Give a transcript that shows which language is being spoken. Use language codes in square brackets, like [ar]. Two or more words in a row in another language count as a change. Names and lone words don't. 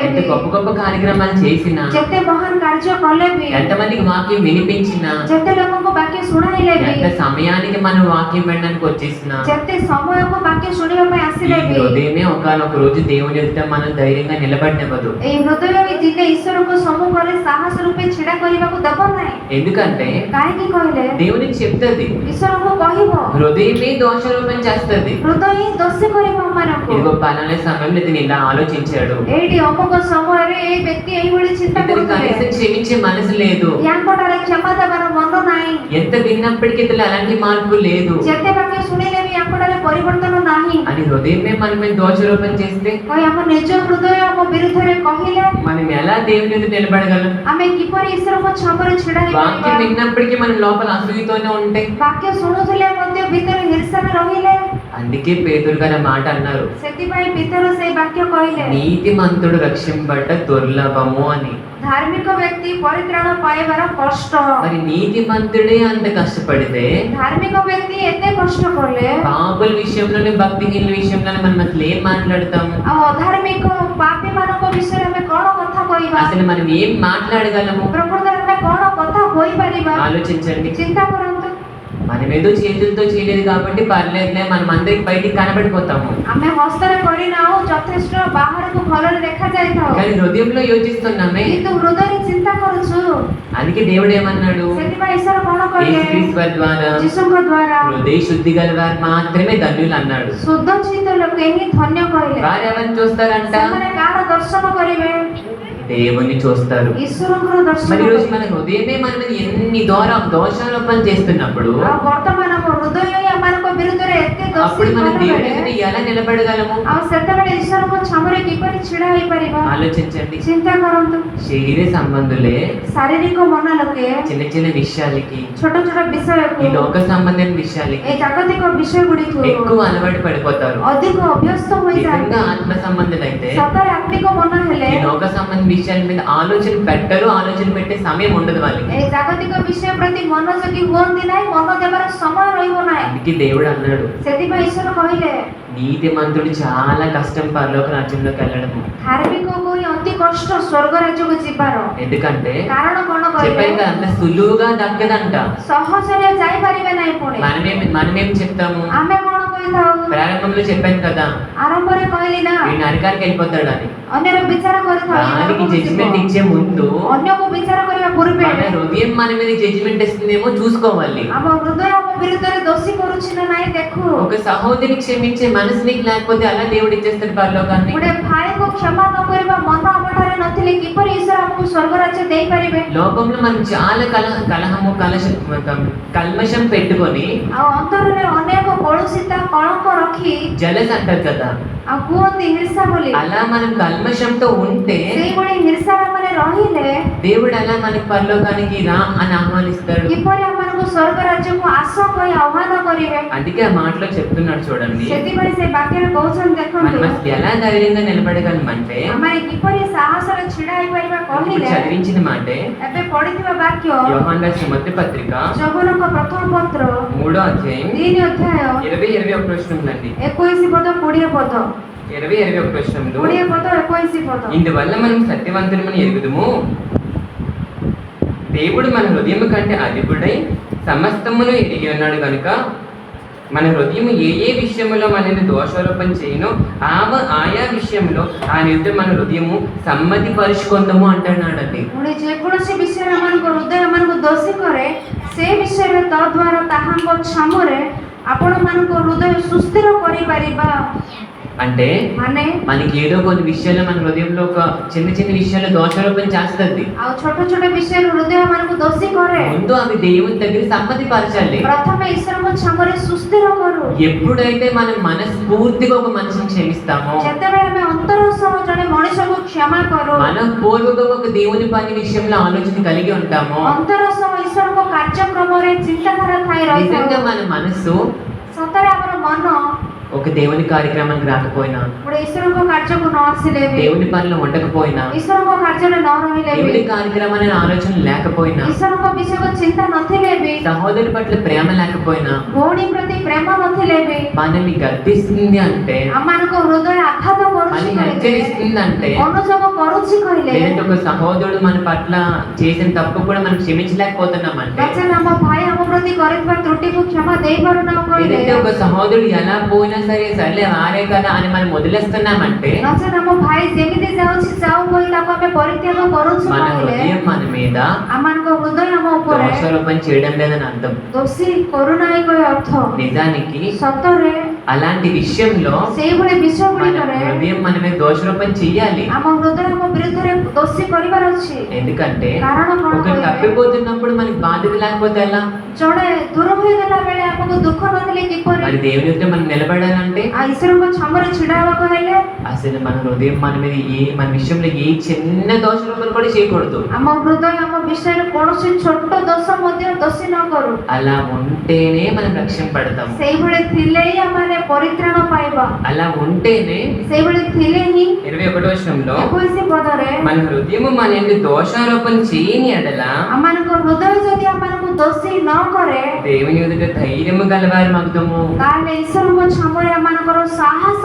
[te] ఎంత [or] ବି, [te] గొప్ప గొప్ప కార్యక్రమాలు చేసినా, [or] ଯେତେ ମହାନ କାର୍ଯ୍ୟ କଲେ ବି, [te] ఎంతమందికి వాక్యం వినిపించినా, [or] ଯେତେ ଲୋକଙ୍କୁ ବାକ୍ୟ ଶୁଣାଇଲେ ବି, [te] ఎంత సమయానికి మనం వాక్యం వినడానికి వచ్చేసినా, [or] ଯେତେ ସମୟକୁ ବାକ୍ୟ ଶୁଣିବା ପାଇଁ [te] ఈ [or] ଆସିଲେ ବି, [te] హృదయమే ఒకనొక రోజు దేవుని ఎదుట మనం ధైర్యంగా నిలబడినవ్వదు. [or] ଏଇ ହୃଦୟ ବି ଦିନେ ଈଶ୍ୱରଙ୍କ ସମ୍ମୁଖରେ ସାହସ ରୂପେ ଛିଡ଼ା କରିବାକୁ ଦେବ ନାହିଁ। [te] ఎందుకంటే [or] କାହିଁକି କହିଲେ, [te] దేవునికి చెప్తుంది, [or] ଈଶ୍ୱରଙ୍କୁ କହିବ, [te] హృదయమే దోషారోపణ చేస్తుంది. [or] ହୃଦୟ ହିଁ ଦୋଷୀ କରିବ ଆମମାନଙ୍କୁ। [te] ఇదిగో పలానా సమయంలో ఇతను ఇలా ఆలోచించాడు, [or] ଏଇଠି ଅମୁକ ସମୟରେ ଏଇ ବ୍ୟକ୍ତି ଏଇଭଳି ଚିନ୍ତା [te] ఇతను [or] କରୁଥିଲେ, [te] కనీసం క్షమించే మనసు లేదు, [or] ୟାଙ୍କଠାରେ କ୍ଷମା ଦେବାର ମନ ନାହିଁ, [te] ఎంత విన్నప్పటికీ ఇతను అలాంటి మార్పు లేదు [or] ଯେତେ ବାକ୍ୟ ଶୁଣିଲେ ବି ୟାଙ୍କଠାରେ ପରିବର୍ତ୍ତନ ନାହିଁ [te] అని హృదయమే మన మీద దోషారోపణ చేస్తే [or] କହି ଆମ ନିଜ ହୃଦୟ ଆମ ବିରୁଦ୍ଧରେ କହିଲେ, [te] మనం ఎలా దేవుని ఎదుట నిలబడగలం? [or] ଆମେ କିପରି ଈଶ୍ୱରଙ୍କ ଛାମରେ ଛିଡ଼ା [te] వాక్యం [or] ହେଇପାରିବା? [te] విన్నప్పటికీ మన లోపల అసూయతోనే ఉంటే, [or] ବାକ୍ୟ ଶୁଣୁଥିଲେ ମଧ୍ୟ ଭିତରେ ହିର୍ଷାରେ ରହିଲେ, [te] అందుకే పేతురు గారు ఆ మాట అన్నారు, [or] ସେଥିପାଇଁ ପିତର ସେଇ ବାକ୍ୟ କହିଲେ, [te] నీతిమంతుడు రక్షింపబడ్డ దుర్లభము అని. [or] ଧାର୍ମିକ ବ୍ୟକ୍ତି ପରିତ୍ରାଣ ପାଇବାର କଷ୍ଟ। [te] మరి నీతిమంతుడే అంత కష్టపడితే [or] ଧାର୍ମିକ ବ୍ୟକ୍ତି ଏତେ କଷ୍ଟ କଲେ, [te] పాపుల విషయంలోనే భక్తిహీనుల విషయంలోనే మనం అసలు ఏం మాట్లాడతాము? [or] ଆଉ ଅଧାର୍ମିକ ପାପୀ ମାନଙ୍କ ବିଷୟରେ ଆମେ କଣ କଥା କହିବା? [te] అసలు మనం ఏం మాట్లాడగలము? [or] ପ୍ରକୃତରେ ଆମେ କଣ କଥା ହୋଇପାରିବା? [te] ఆలోచించండి. [or] ଚିନ୍ତା କରନ୍ତୁ। [te] మనం ఏదో చేతులతో చేయలేదు కాబట్టి పర్లేదులే, మనం అందరికి బయటికి కనబడిపోతాము, [or] ଆମେ ହସ୍ତରେ କରିନାହୁଁ, ଯଥେଷ୍ଟ ବାହାରକୁ ଭଲରେ ଦେଖାଯାଇଥାଉ, [te] కానీ హృదయంలో యోచిస్తున్నామే. [or] କିନ୍ତୁ ହୃଦୟରେ ଚିନ୍ତା କରୁଛୁ। [te] అందుకే దేవుడు ఏమన్నాడు? [or] ସେଥିପାଇଁ ଈଶ୍ୱର କଣ କହିଲେ? [te] యేసుక్రీస్తు వారి ద్వారా [or] ଯୀଶୁଙ୍କ ଦ୍ୱାରା [te] హృదయ శుద్ధి గల వారు మాత్రమే ధన్యులు అన్నాడు. [or] ଶୁଦ୍ଧ ଚିତ୍ତ ଲୋକେ ହିଁ ଧନ୍ୟ କହିଲେ। [te] వారు ఎవరిని చూస్తారంట? [or] ସେମାନେ କାହାର ଦର୍ଶନ କରିବେ? [te] దేవుని చూస్తారు. [or] ଈଶ୍ୱରଙ୍କର ଦର୍ଶନ [te] మరి ఈరోజు [or] କରିବେ। [te] మన హృదయమే మన మీద ఎన్ని దోషారోపణ చేస్తున్నప్పుడు [or] ଆଉ ବର୍ତ୍ତମାନ ଆମ ହୃଦୟ ହିଁ ଆମମାନଙ୍କ ବିରୁଦ୍ଧରେ ଏତେ ଦୋଷୀ [te] అప్పుడు మన [or] କଲାବେଳେ, [te] దేవుని ఎదుట ఎలా నిలబడగలము? [or] ଆଉ ସେତେବେଳେ ଈଶ୍ୱରଙ୍କ ଛାମରେ କିପରି ଛିଡ଼ା ହେଇପାରିବା? [te] ఆలోచించండి. [or] ଚିନ୍ତା କରନ୍ତୁ। [te] శరీర సంబంధులే [or] ଶାରୀରିକ ମନ ଲୋକେ [te] చిన్న చిన్న విషయాలకి, [or] ଛୋଟ ଛୋଟ ବିଷୟକୁ, [te] ఈ లోక సంబంధమైన విషయాలకి [or] ଏ ଜାଗତିକ ବିଷୟ ଗୁଡ଼ିକୁ [te] ఎక్కువ అలవాటు పడిపోతారు. [or] ଅଧିକ ଅଭ୍ୟସ୍ତ ହୋଇଯାନ୍ତି। [te] నిజంగా ఆత్మ సంబంధులైతే [or] ସତରେ ଆତ୍ମିକ ମନ ହେଲେ [te] ఈ లోక సంబంధ విషయాల మీద ఆలోచన పెట్టరు, ఆలోచన పెట్టే సమయం ఉండదు వాళ్ళకి. [or] ଏ ଜାଗତିକ ବିଷୟ ପ୍ରତି ମନୋଯୋଗୀ ହୁଅନ୍ତି ନାହିଁ, ମନ ଦେବାର ସମୟ ରହିବ ନାହିଁ। [te] అందుకే దేవుడు అన్నాడు, [or] ସେଥିପାଇଁ ଈଶ୍ୱର କହିଲେ, [te] నీతిమంతుడు చాలా కష్టం పరలోక రాజ్యంలోకి వెళ్ళడము. [or] ଧାର୍ମିକକୁ ହିଁ ଅତି କଷ୍ଟ ସ୍ୱର୍ଗ ରାଜ୍ୟକୁ ଯିବାର। [te] ఎందుకంటే [or] କାରଣ କଣ କହିଲେ? [te] చెప్పాను కదా, అంత సులువుగా దక్కదంట. [or] ସହଜରେ ଯାଇପାରିବେ ନାହିଁ। ପୁଣି [te] మనమేం చెప్తాము? [or] ଆମେ କଣ କହିଥାଉ। [te] ప్రారంభంలో చెప్పాను కదా [or] ଆରମ୍ଭରେ କହିଲି ନା [te] వీడు నరకానికి వెళ్ళిపోతాడు అని. [or] ଅନ୍ୟର ବିଚାର କରିଥାଉ। [te] దానికి జడ్జిమెంట్ ఇచ్చే ముందు [or] ଅନ୍ୟକୁ ବିଚାର କରିବା ପୂର୍ବେ [te] మన హృదయం మన మీద జడ్జిమెంట్ ఇస్తుందేమో చూసుకోవాలి. [or] ଆମ ହୃଦୟ ଆମ ବିରୁଦ୍ଧରେ ଦୋଷୀ କରୁଛି ନା ନାଇଁ ଦେଖୁ। [te] ఒక సహోదరి క్షమించే మనసు నీకు లేకపోతే అలా దేవుడు ఇచ్చేస్తాడు పరలోకాన్ని. [or] ଗୋଟେ ଭାଇକୁ କ୍ଷମା ନ କରିବା ମନ ଆମଠାରେ ନଥିଲେ କିପରି ଈଶ୍ୱର ଆମକୁ ସ୍ୱର୍ଗ ରାଜ୍ୟ ଦେଇପାରିବେ? [te] లోకంలో మనం చాలా కలహము కల్మషం పెట్టుకొని [or] ଆଉ ଅନ୍ତରରେ ଅନେକ କଳୁଷିତା କଳଙ୍କ ରଖି [te] జలస్ అంటారు కదా, [or] ଆଉ କୁହନ୍ତି ହିର୍ଷା ବୋଲି। [te] అలా మనం కల్మషంతో ఉంటే [or] ସେଇଭଳି ହିର୍ଷାରେ ମାନେ ରହିଲେ [te] దేవుడు అలా మనకి పరలోకానికి రా అని ఆహ్వానిస్తాడు. [or] କିପରି ଆମମାନଙ୍କୁ ସ୍ୱର୍ଗ ରାଜ୍ୟକୁ ଆସ କହି ଆହ୍ୱାନ କରିବେ? [te] అందుకే ఆ మాటలో చెప్తున్నాడు చూడండి, [or] ସେଥିପାଇଁ ସେ ବାକ୍ୟରେ କହୁଛନ୍ତି ଦେଖନ୍ତୁ [te] మనం అసలు ఎలా ధైర్యంగా నిలబడగలమంటే [or] ଆମେ କିପରି ସାହସରେ ଛିଡା ହେଇପାରିବା [te] ఇప్పుడు [or] କହିଲେ [te] చదివించిన మాటే [or] ଏବେ ପଢିଥିବା ବାକ୍ୟ [te] యోహాను రాసిన మొదటి పత్రిక [or] ଜଗନ୍ନାଥ ପ୍ରଥମ ପତ୍ର [te] 3వ అధ్యాయం [or] 3 ଅଧ୍ୟାୟ [te] 20-21 వచనంలో అండి. [or] 21 ପଦ 20 పଦ [te] 20-21 వచనంలో [or] 20 పଦ 21 పద [te] ఇందువల్ల మనం సత్యవంతులమని ఎరుగుదుము, దేవుడు మన హృదయం కంటే అధికుడై సమస్తమును ఎరిగి ఉన్నాడు కనుక మన హృదయం ఏ ఏ విషయంలో మనల్ని దోషారోపణ చేయను ఆయా విషయంలో ఆ నిమిత్తం మన హృదయము సమ్మతి పరుచుకుందాము అంటున్నాడండి. [or] ପୁଣି ଯେକୌଣସି ବିଷୟରେ ଆମମାନଙ୍କ ହୃଦୟ ଆମମାନଙ୍କୁ ଦୋଷୀ କରେ ସେ ବିଷୟରେ ତଦ୍ୱାରା ତାହାଙ୍କ ଛାମରେ ଆପଣମାନଙ୍କ ହୃଦୟ ସୁସ୍ଥିର କରିପାରିବା। [te] అంటే [or] ମାନେ [te] మనకి ఏదో కొన్ని విషయాల్లో మన హృదయంలో ఒక చిన్న చిన్న విషయాల్లో దోషారోపణ చేస్తుంది. [or] ଆଉ ଛୋଟ ଛୋଟ ବିଷୟରେ ହୃଦୟ ଆମମାନଙ୍କୁ ଦୋଷୀ କରେ। [te] ముందు అవి దేవుని దగ్గర సమ్మతి పరచాలి. [or] ପ୍ରଥମେ ଈଶ୍ୱରଙ୍କ ଛାମରେ ସୁସ୍ଥିର କରୁ। [te] ఎప్పుడైతే మనం మనస్ఫూర్తిగా ఒక మనిషిని క్షమిస్తామో, [or] ଯେତେବେଳେ ଆମେ ଅନ୍ତର ସହ ଜଣେ ମଣିଷକୁ କ୍ଷମା କରୁ, [te] మనం పూర్వకంగా ఒక దేవుని పని విషయంలో ఆలోచన కలిగి ఉంటామో, [or] ଅନ୍ତର ସହ ଈଶ୍ୱରଙ୍କ କାର୍ଯ୍ୟକ୍ରମରେ ଚିନ୍ତାଧାରା ଥାଇ [te] నిజంగా [or] ରହିଥାଉ। [te] మన మనసు [or] ସତରେ ଆମର ମନ [te] ఒక దేవుని కార్యక్రమానికి రాకపోయినా, [or] ଗୋଟେ ଈଶ୍ୱରଙ୍କ କାର୍ଯ୍ୟକୁ ନ ଆସିଲେ ବି, [te] దేవుని పనిలో ఉండకపోయినా, [or] ଈଶ୍ୱରଙ୍କ କାର୍ଯ୍ୟରେ ନ ରହିଲେ ବି, [te] దేవుని కార్యక్రమాన్ని ఆలోచన లేకపోయినా, [or] ଈଶ୍ୱରଙ୍କ ବିଷୟକୁ ଚିନ୍ତା ନଥିଲେ ବି, [te] సహోదరి పట్ల ప్రేమ లేకపోయినా, [or] ଭଉଣୀ ପ୍ରତି ପ୍ରେମ ନଥିଲେ ବି, [te] మనల్ని గద్దిస్తుంది అంటే, [or] ଆମମାନଙ୍କ ହୃଦୟ ଆଘାତ କରୁଛି [te] మనల్ని [or] କହିଲେ, [te] హెచ్చరిస్తుంది అంటే, [or] ଅନୁଯୋଗ କରୁଛି କହିଲେ, [te] లేదంటే ఒక సహోదరుడు మన పట్ల చేసిన తప్పు కూడా మనం క్షమించలేకపోతున్నామంటే, [or] ନଚେତ୍ ଆମ ଭାଇ ଆମ ପ୍ରତି କରିଥିବା ତ୍ରୁଟିକୁ କ୍ଷମା ଦେଇପାରୁନାହୁଁ କହିଲେ, [te] లేదంటే ఒక సహోదరుడు ఎలా పోయినా సరే సర్లే వారే కదా అని మనం వదిలేస్తున్నామంటే, [or] ନଚେତ୍ ଆମ ଭାଇ ଯେମିତି ଯାଉଛି ଯାଉ କହି ତାକୁ ଆମେ ପରିତ୍ୟାଗ କରୁଛୁ [te] మన [or] କହିଲେ, [te] హృదయం మన మీద [or] ଆମମାନଙ୍କ ହୃଦୟ ଆମ ଉପରେ [te] దోషారోపణ చేయడం లేదని అర్థం. [or] ଦୋଷୀ କରୁନାହିଁ କହି ଅର୍ଥ। [te] నిజానికి [or] ସତରେ [te] అలాంటి విషయంలో [or] ସେଇଭଳି ବିଷୟ [te] మన [or] ଗୁଡ଼ିକରେ [te] హృదయం మన మీద దోషారోపణ చెయ్యాలి. [or] ଆମ ହୃଦୟ ଆମ ବିରୁଦ୍ଧରେ ଦୋଷୀ କରିବାର ଅଛି। [te] ఎందుకంటే [or] କାରଣ କଣ [te] ఒకరు [or] କହିଲେ, [te] తప్పిపోతున్నప్పుడు మనకి బాధ్యత లేకపోతే ఎలా? [or] ଜଣେ ଦୂର ହୋଇଗଲା ବେଳେ ଆମକୁ ଦୁଃଖ ନଥିଲେ କିପରି? [te] మరి దేవుని యొక్క మనం నిలబడాలంటే [or] ଆଉ ଈଶ୍ୱରଙ୍କ ଛାମରେ ଛିଡା ହେବାକୁ ହେଲେ [te] అసలు మన హృదయం మన మీద మన విషయంలో ఏ చిన్న దోషారోపణ కూడా చేయకూడదు. [or] ଆମ ହୃଦୟ ଆମ ବିଷୟରେ କୌଣସି ଛୋଟ ଦୋଷ ମଧ୍ୟ ଦୋଷୀ ନ କରୁ। [te] అలా ఉంటేనే మనం రక్షణ పడతాం. [or] ସେଇଭଳି ଥିଲେ ହିଁ ଆମେ ପରିତ୍ରାଣ ପାଇବା। [te] అలా ఉంటేనే [or] ସେଇଭଳି ଥିଲେ ହିଁ [te] 21వ వచనంలో [or] 21 ପଦରେ [te] మన హృదయము మనల్ని దోషారోపణ చేయని ఎడల [or] ଆମମାନଙ୍କ ହୃଦୟ ଯଦି ଆମମାନଙ୍କୁ ଦୋଷୀ ନ କରେ [te] దేవుని ఎదుట ధైర్యము గలవారి మగ్ధము. [or] ତାହେଲେ ଈଶ୍ୱରଙ୍କ ଛାମରେ ଆମମାନଙ୍କର ସାହସ